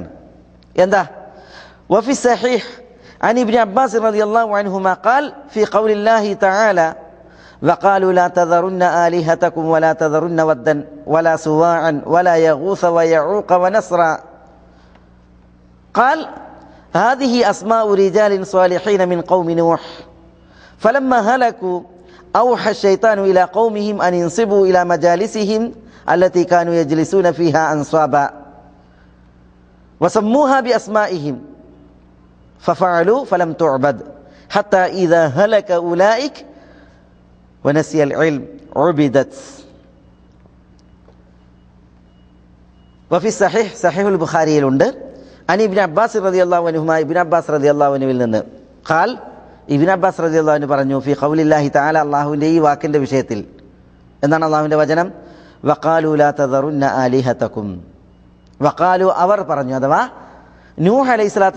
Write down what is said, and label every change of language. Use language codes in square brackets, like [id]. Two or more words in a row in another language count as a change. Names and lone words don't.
[ar] എന്താ? وفي الصحيح عن ابن عباس رضي الله عنهما قال في قول الله تعالى وقالوا لا تذرن آلهتكم ولا تذرن ودا ولا سواعا ولا يغوث ويعوق ونسرا قال هذه أسماء رجال صالحين من قوم نوح فلما هلكوا أوحى الشيطان إلى قومهم أن ينصبوا إلى مجالسهم التي كانوا يجلسون فيها أنصابا وسموها بأسمائهم ففعلوا فلم تعبد حتى إذا هلك أولئك ونسي العلم عبدت. وفي الصحيح صحيح البخاري عن ابن عباس رضي الله عنهما [ml] ഇബ്നു അബ്ബാസ് റളിയല്ലാഹു അൻഹുവിൽ നിന്ന് [ar] قال ابن عباس رضي الله عنه [ml] പറഞ്ഞു [ar] في قول الله تعالى [ml] അല്ലാഹുവിന്റെ ഈ വാക്കിന്റെ വിഷയത്തിൽ എന്താണ് അല്ലാഹുവിന്റെ വചനം [ar] وقالوا لا تذرن آلهتكم وقالوا [ml] അവർ പറഞ്ഞു അഥവാ [ar] نوح عليه الصلاة